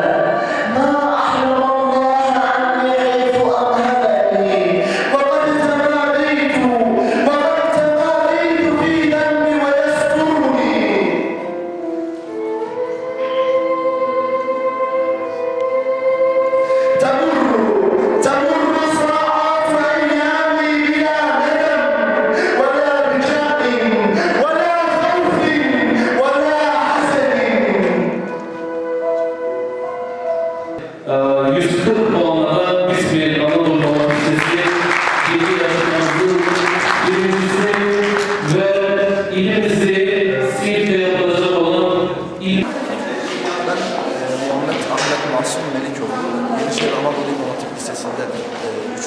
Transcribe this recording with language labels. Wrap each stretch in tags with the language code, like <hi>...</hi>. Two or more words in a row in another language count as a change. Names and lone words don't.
<ar>عني حيث أمهلني وقد تماديت في ذنبي ويسترني تمر صراعات أيامي بلا ندم ولا رجاء ولا خوف ولا حزن.</ar> <tr>140 puanla İzmir Anadolu Üniversitesi bilgi yarışmamızın birincisi ve ilimizi Siirt'te yapılacak olan Ben Muhammed Ahmet Masum Melikoğlu, Yenişehir Anadolu İmam Hatip Lisesi'nde 3.</tr>